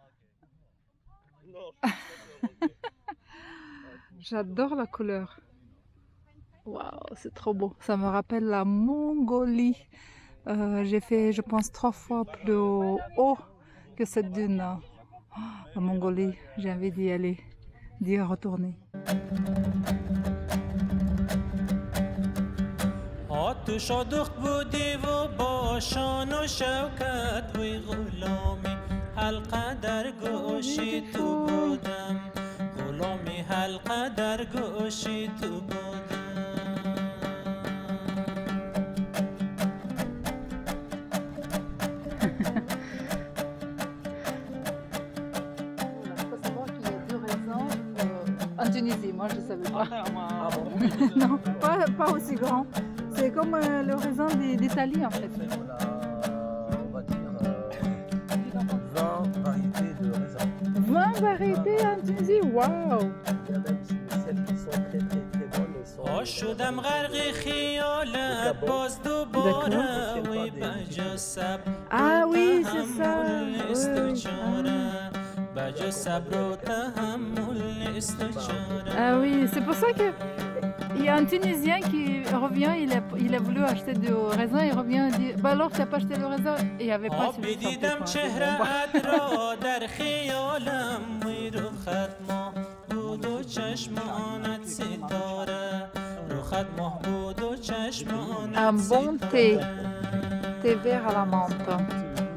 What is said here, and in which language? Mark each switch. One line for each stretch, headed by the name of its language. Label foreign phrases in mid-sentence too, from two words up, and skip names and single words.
French: J'adore la couleur. Waouh, c'est trop beau. Ça me rappelle la Mongolie. J'ai fait, je pense, 3 fois plus haut que cette dune. Oh, la Mongolie, j'ai envie d'y aller, d'y retourner.
Persian: تو شادخ بودی و با شان و شوکت وی غلامی حلقه در گوشی تو بودم غلامی حلقه در گوشی تو بودم
French: Il faut savoir qu'il y a 2 raisins en Tunisie, moi je ne savais pas. Non, pas aussi grand. C'est comme le raisin d'Italie en fait. On va dire 20 variétés de raisins. 20 variétés en Tunisie, waouh! Il y a même celles qui sont très très très bonnes et sont.
Persian: آ شدم غرق خیالت باز دوباره وی بجا صبر
French: Ah oui, c'est ça.
Persian: نیست و
French: Oui.
Persian: چاره بجا صبر و تحمل نیست و چاره
French: Ah oui, c'est pour ça que il y a un Tunisien qui revient, il a voulu acheter du raisin, il revient et dit bah alors tu n'as pas acheté le raisin? Et il n'y avait pas
Persian: آبی
French: suffisamment.
Persian: دیدم چهره‌ات را در خیالم وی رخت ماه بود و چشمانت ستاره رخت ماه بود و چشمانت
French: Un bon thé,
Persian: ستاره
French: thé vert à la menthe.